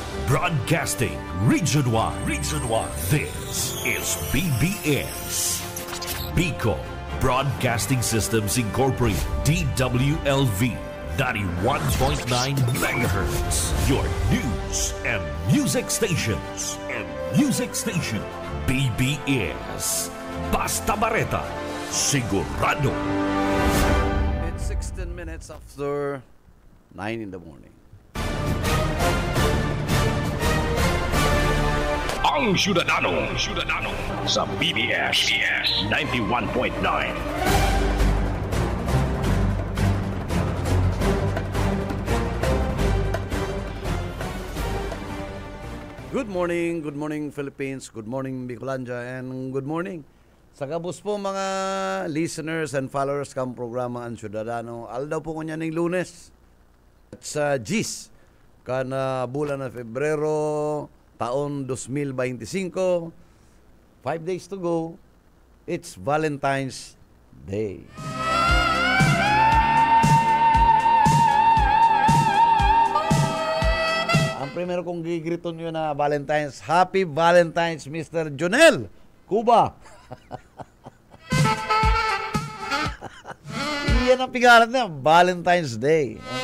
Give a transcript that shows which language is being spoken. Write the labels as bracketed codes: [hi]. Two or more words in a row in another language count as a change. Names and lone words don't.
[en] Broadcasting Region 1. Region 1. This is BBS. Bicol Broadcasting Systems Incorporated. DWLV. 91.9 megahertz. Your news and music stations. [bik] BBS. Basta Bareta. Sigurado. [en] It's 16 minutes after 9 in the morning. [bik] Ang Syudadano sa BBS 91.9. [en] Good morning Philippines, good morning Bicolandia, and good morning [bik] sa kabus po mga [en] listeners and followers [bik] kang programa [en] Ang Syudadano. [bik] Aldaw po ko niya ng Lunes at sa GIS kana bulan na Febrero taon 2025. [en] 5 days to go. It's Valentine's Day. [bik] Ang primero kong gigriton yun na Valentine's. [en] Happy Valentine's, Mr. Jonel Cuba. [bik] Iyan ang pigaran niya, Valentine's Day.